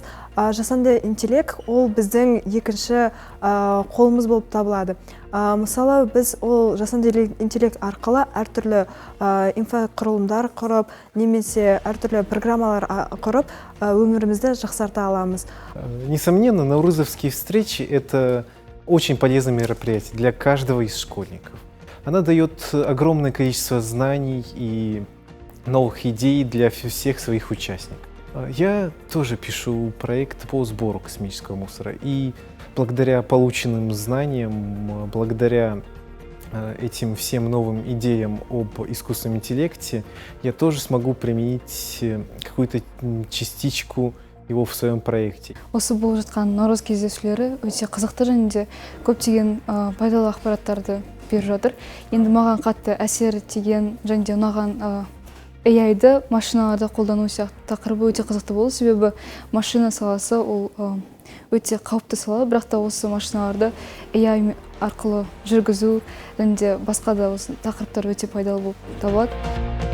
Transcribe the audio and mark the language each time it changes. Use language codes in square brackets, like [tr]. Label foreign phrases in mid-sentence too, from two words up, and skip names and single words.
[kk] Жасанды интеллект ол біздің екінші қолымыз болып табылады. Мысалы, біз ол жасанды интеллект арқылы әртүрлі инфрақұрылымдар құрып, немесе әртүрлі программалар құрып, өмірімізді жақсарта аламыз. [ru] Несомненно, наурызовские встречи – это очень полезное мероприятие для каждого из школьников. Она дает огромное количество знаний и новых идей для всех своих участников. Я тоже пишу проект по сбору космического мусора, и благодаря полученным знаниям, благодаря этим всем новым идеям об искусственном интеллекте, я тоже смогу применить какую-то частичку его в своем проекте. [kk] Осы болып жатқан наурыз кездесулері өте қызықты және де көптеген пайдалы ақпараттарды беріп жатыр. Енді маған қатты әсер тиген және де ұнаған AI-ды машиналарда қолдану сияқты тақырыбы өте қызықты болды, себебі машина саласы ол өте қауіпті сала, бірақ та осы машиналарды AI арқылы жүргізу және де басқа да осы тақырыптар өте пайдалы болып табылады.